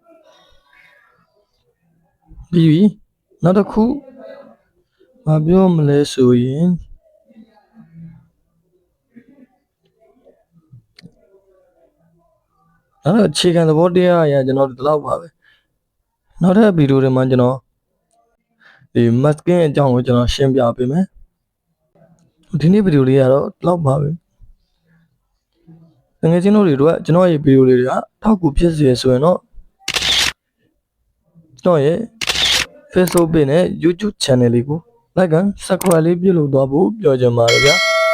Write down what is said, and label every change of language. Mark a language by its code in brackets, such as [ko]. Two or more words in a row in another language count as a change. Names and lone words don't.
[my] ပြီးပြီနောက်တစ်ခုမပြောမလဲဆိုရင်အဲ့တော့အခြေခံသဘောတရားအရာကျွန်တော်ဒီလောက်ပါပဲနောက်ထပ်ဗီဒီယိုတွေမှာကျွန်တော်ဒီ masking အကြောင်းကိုကျွန်တော်ရှင်းပြပေးမယ်ဒီနေ့ဗီဒီယိုလေးကတော့ဒီလောက်ပါပဲ ငွေချင်းတို့တွေကကျွန်တော်ရဲ့ဗီဒီယိုလေးတွေကထောက်ကူဖြစ်စေဆိုရင်တော့ကျွန်တော်ရဲ့ [en] Facebook page [my] နဲ့ [en] YouTube channel [my] လေးကို [en] like and subscribe [my] လေးပြုလုပ်သွားဖို့ပြောချင်ပါတယ်ဗျာ